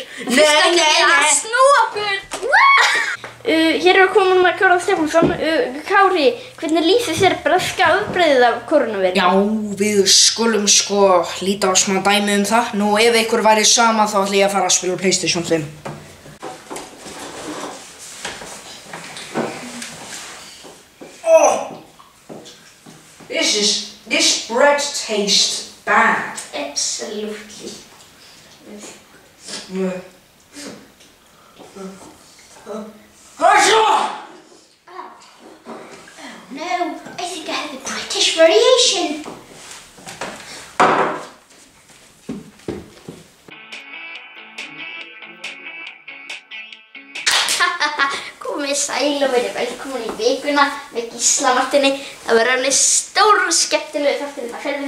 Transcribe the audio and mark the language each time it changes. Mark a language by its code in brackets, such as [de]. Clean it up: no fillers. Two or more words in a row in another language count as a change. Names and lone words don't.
[is] Nei. Snúa okkur! Hér er að koma núna Kári Stefánsson. Kári, hvernig lýsir þér breska afbrigðið af kórónuveiru? Já, við skulum líta á smá dæmi um það. Nú, ef ykkur væri sama þá ætla ég að fara að spila PlayStation 5. Oh! [en] This bread tastes bad. Absolutely. No, I think I have the British variation. [is] Komið sæl og verið velkomin í vikuna með Gísla Martini. Það verður alveg stór og skemmtilegu þáttur á ferðinni.